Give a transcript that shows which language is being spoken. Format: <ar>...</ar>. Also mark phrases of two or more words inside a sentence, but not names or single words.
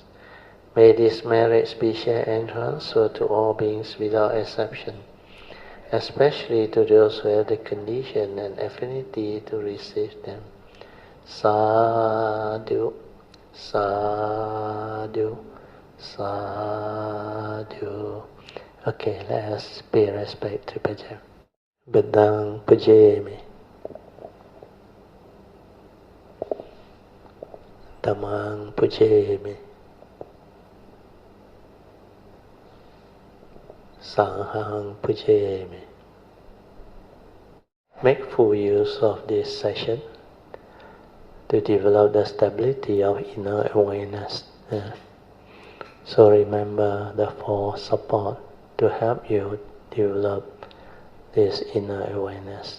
<en>May these merits be shared and transferred to all beings without exception, especially to those who have the condition and affinity to receive them.</en> <pi>Sadhu, sadhu, sadhu.</pi> <en>Okay, let us pay respect to Puja.</en> <pi>Bedang pujemi, Dhammang pujemi, Sanghang pujemi.</pi> <en>Make full use of this session to develop the stability of inner awareness. So remember the four support to help you develop this inner awareness.</en>